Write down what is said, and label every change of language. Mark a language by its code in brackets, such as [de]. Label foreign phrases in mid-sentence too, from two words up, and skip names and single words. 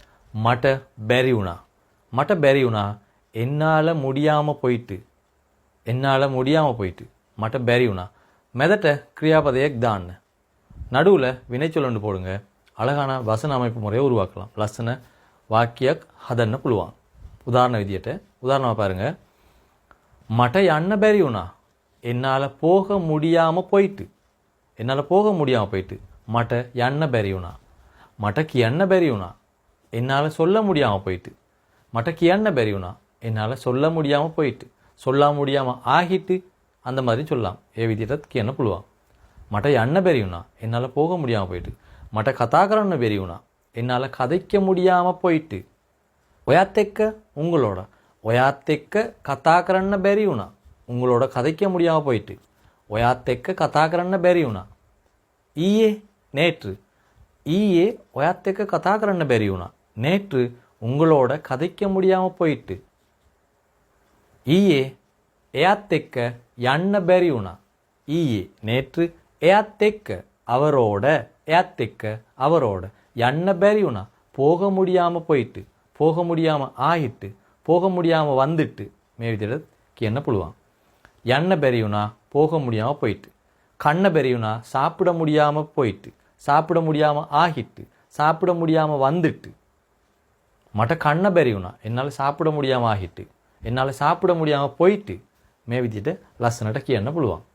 [si] මට බැරි වුණා. මට බැරි වුණා. [ta] என்னால் முடியாம போயிட்டு. என்னால் முடியாம போயிட்டு. [si] මට බැරි වුණා. මෙදට ක්‍රියාපදයක් දාන්න. [ta] நடுவுல வினைச்சொல் ஒன்று போடுங்க. அழகான வசன அமைப்பு முறையை உருவாக்கலாம். [si] லස්සන වාක්‍යයක් හදන්න පුළුවන්. උදාහරණ විදියට උදාහරණව பாருங்க. මට යන්න බැරි වුණා. [ta] என்னால் போக முடியாம போயிட்டு. என்னால் போக முடியாம போயிட்டு. [si] මට යන්න බැරි වුණා. මට කියන්න බැරි වුණා. [ta] என்னால் சொல்ல முடியாம போயிட்டு. [si] මට කියන්න බැරි වුණා. [ta] என்னால் சொல்ல முடியாம போயிட்டு. சொல்ல முடியாம ஆகிட்டு அந்த மாதிரி சொல்லலாம். [si] ඒ විදිහටත් කියන්න පුළුවන්. මට යන්න බැරි වුණා. [ta] என்னால் போக முடியாம போயிட்டு. [si] මට කතා කරන්න බැරි වුණා. [ta] என்னால் கதைக்க முடியாம போயிட்டு. [si] ඔයත් එක්ක உங்களோட. ඔයත් එක්ක කතා කරන්න බැරි වුණා. [ta] உங்களோட கதைக்க முடியாம போயிட்டு. [si] ඔයත් එක්ක කතා කරන්න බැරි වුණා. ඊයේ நேற்று. ඊයේ ඔයත් එක්ක කතා කරන්න බැරි වුණා. [ta] நேற்று உங்களோட கதைக்க முடியாம போயிட்டு. [si] ඊයේ එයත් එක්ක යන්න බැරි වුණා. ඊයේ நேற்று එයත් එක්ක அவரோட එයත් එක්ක அவரோட යන්න බැරි වුණා. [ta] போக முடியாம போயிட்டு. போக முடியாம ஆயிட்டு. போக முடியாம வந்துட்டு. [si] මේ විදිහට කියන්න පුළුවන්. යන්න බැරි වුණා. [ta] போக முடியாம போயிட்டு. [si] කන්න බැරි වුණා. [ta] சாப்பிட முடியாம போயிட்டு. சாப்பிட முடியாம ஆகிட்டு. சாப்பிட முடியாம வந்துட்டு. [si] මට කන්න බැරි වුණා. [ta] එන්னால் சாப்பிட முடியாம ஆகிட்டு. එන්னால் சாப்பிட முடியாம போயிட்டு. [si] මේ විදිහට ලස්සනට කියන්න පුළුවන්.